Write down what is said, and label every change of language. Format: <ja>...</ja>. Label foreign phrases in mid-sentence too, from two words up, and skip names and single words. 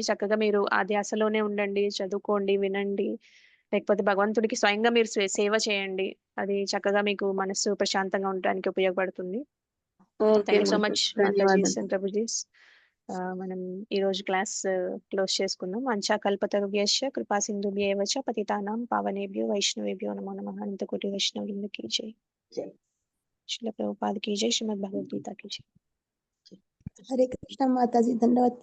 <te>చక్కగా మీరు ఆ ధ్యాసలోనే ఉండండి, చదువుకోండి, వినండి. లేకపోతే భగవంతుడికి స్వయంగా మీరు సేవ చేయండి. అది చక్కగా మీకు మనస్సు ప్రశాంతంగా ఉండడానికి ఉపయోగపడుతుంది. ఓకే</te> <en>thank you so మాతాజీ. much matajis</en> <te>ధన్యవాదాలు. అండ్ ప్రభుజీస్. మనం ఈరోజు క్లాస్ క్లోజ్ చేసుకుందాం.</te> <sa>వంచా కల్పతరుభ్యశ్చ కృపా సింధుభ్యేవ చ పతితానాం పావనేభ్యో వైష్ణవేభ్యో నమో నమః. అనంతకోటి వైష్ణవవృంద</sa> <hi>की जय. श्रील प्रभुपाद की जय. श्रीमद् भगवद गीता की जय. हरे कृष्णा माताजी, धन्यवाद।</hi>